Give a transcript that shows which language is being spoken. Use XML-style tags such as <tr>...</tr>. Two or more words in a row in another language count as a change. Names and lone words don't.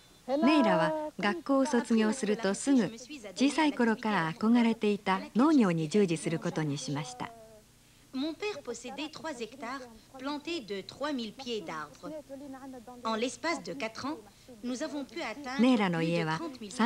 <ja>ネイラは学校を卒業するとすぐ小さい頃から憧れていた農業に従事することにしました。</ja> <fr>Mon père possédait 3 hectares plantés de 3000 pieds d'arbres. En l'espace de 4 ans, nous avons pu atteindre</fr> <ja>ネイラの</ja> <fr>plus</fr> <ja>家</ja> <fr>de</fr> <ja>は</ja> <fr>30 000</fr>